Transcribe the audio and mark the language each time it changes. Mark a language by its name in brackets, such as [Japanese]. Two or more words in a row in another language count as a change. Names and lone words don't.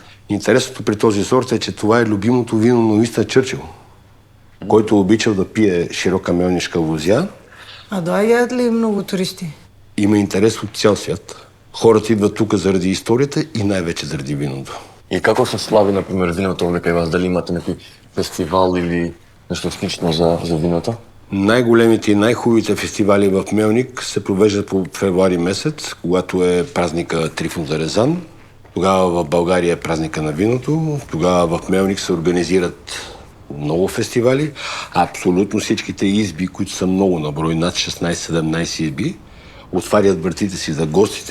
[Bulgarian] Интересното при този сорт е, че това е любимото вино на Уинстън Чърчил, който обичал да пие широка мелнишка лозя. [Macedonian] А доаѓаат ли многу туристи? [Bulgarian] Има интерес от цял свят. Хората идват тук заради историята и най-вече заради виното. [Macedonian] И како се слави, например, виното овде кај вас? Дали имате некој фестивал или нешто слично за виното? [Bulgarian] Най-големите и най-хубавите фестивали в Мелник се провеждат по февруари месец, когато е празника Трифон Зарезан. Тогава в България е празника на виното. Тогава в Мелник се организират много фестивали. Абсолютно всичките изби, които са много на брой, над 16-17 изби, отварят вратите си за гостите.